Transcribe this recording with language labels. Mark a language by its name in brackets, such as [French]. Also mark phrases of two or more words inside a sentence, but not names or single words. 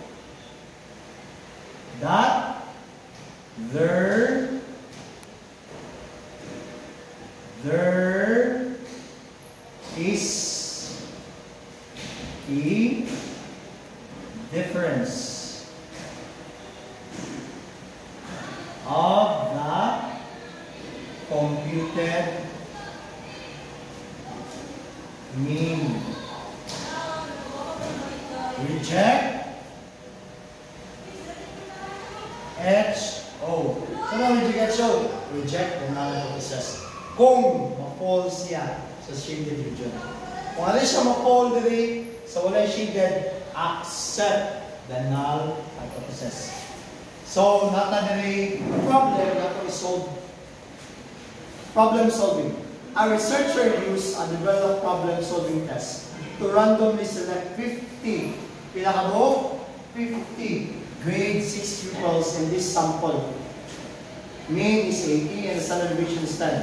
[English] that there is a difference of the computed mean. Reject HO. So now reject HO. Reject the null hypothesis. [Cebuano] Kung ma-fall siya sa [English] shaded region. [Cebuano] Kung ano siya ma-fall diri sa walay shaded, [English] accept the null hypothesis. [Cebuano] So, nata diri problem na [English] to solve. Problem solving. A researcher used a developed problem solving test to randomly select 50, pinakabo, 50 grade 6 pupils in this sample. Mean is 80 and the standard deviation is 10.